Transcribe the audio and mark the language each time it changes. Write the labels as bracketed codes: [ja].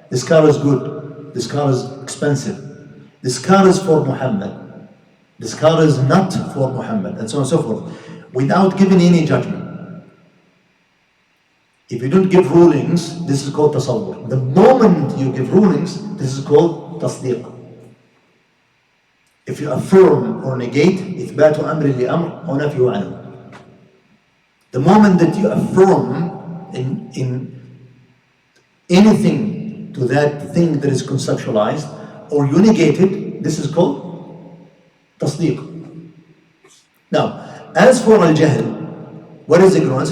[en] This car is good, this car is expensive, this car is for Muhammad, this car is not for Muhammad, and so on and so forth, without giving any judgment. If you don't give rulings, this is called tasawwur. The moment you give rulings, this is called tasdiq. If you affirm or negate, [ar] إثبات أمر لأمر أو نفيه عنه. [en] The moment that you affirm in anything to that thing that is conceptualized, or you negate it, this is called tasdiq. Now, as for al-jahl, what is ignorance?